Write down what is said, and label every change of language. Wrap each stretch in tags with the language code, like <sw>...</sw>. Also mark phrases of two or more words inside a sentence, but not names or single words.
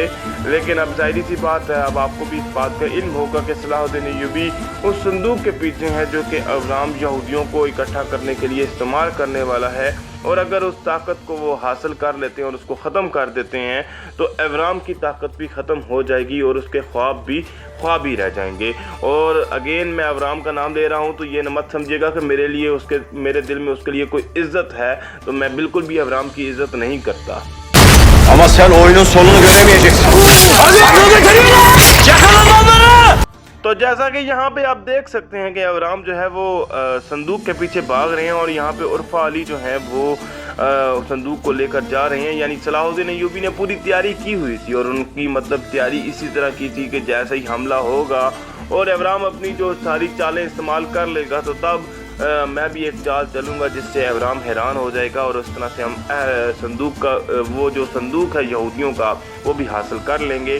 <hi>लेकिन अब ज़ाहिर सी बात है, अब आपको भी इस बात का इल्म होगा कि सलाहुद्दीन अय्यूबी उस संदूक के पीछे है जो कि अवराम यहूदियों को इकट्ठा करने के लिए इस्तेमाल करने वाला है, और अगर उस ताकत को वो हासिल कर लेते हैं और उसको ख़त्म कर देते हैं तो अवराम की ताकत भी ख़त्म हो जाएगी और उसके ख्वाब ही रह जाएंगे। और अगेन मैं अवराम का नाम ले रहा हूँ तो ये मत समझिएगा कि मेरे दिल में उसके लिए कोई इज़्ज़त है, तो मैं बिल्कुल भी अवराम की इज़्ज़त नहीं करता।</hi> <tr>Ama sen oyunun sonunu göremeyeceksin.</tr> <hi>तो जैसा कि यहाँ पे आप देख सकते हैं कि अवराम जो है वो संदूक के पीछे भाग रहे हैं, और यहाँ पे उर्फा अली जो है वो संदूक को लेकर जा रहे हैं। यानी सलाहुद्दीन अय्यूबी ने पूरी तैयारी की हुई थी, और उनकी मतलब तैयारी इसी तरह की थी कि जैसे ही हमला होगा और अवराम अपनी जो सारी चालें इस्तेमाल कर लेगा तो तब मैं भी एक चाल चलूँगा जिससे अवराम हैरान हो जाएगा, और उस तरह से हम संदूक का वो जो संदूक है यहूदियों का वो भी हासिल कर लेंगे।</hi>